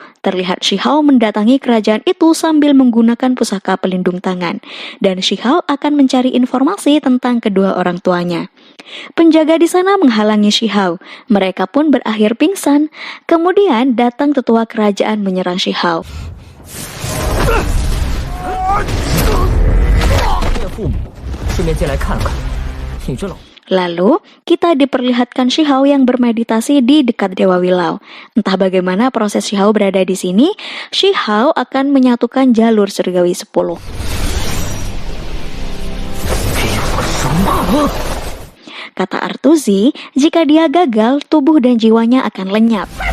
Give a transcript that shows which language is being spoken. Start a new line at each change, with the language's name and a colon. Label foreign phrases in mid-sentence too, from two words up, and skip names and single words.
Indonesian: Terlihat Shihao mendatangi kerajaan itu sambil menggunakan pusaka pelindung tangan. Dan Shihao akan mencari informasi tentang kedua orang tuanya. Penjaga di sana menghalangi Shihao. Mereka pun berakhir pingsan. Kemudian datang tetua kerajaan menyerang Shihao.
Chinese: 见父母，顺便进来看看，你这老。
Indonesian: Lalu, kita diperlihatkan Shihao yang bermeditasi di dekat Dewa Wilau. Entah bagaimana proses Shihao berada di sini, Shihao akan menyatukan jalur surgawi 10. Kata Artuzi, jika dia gagal, tubuh dan jiwanya akan lenyap.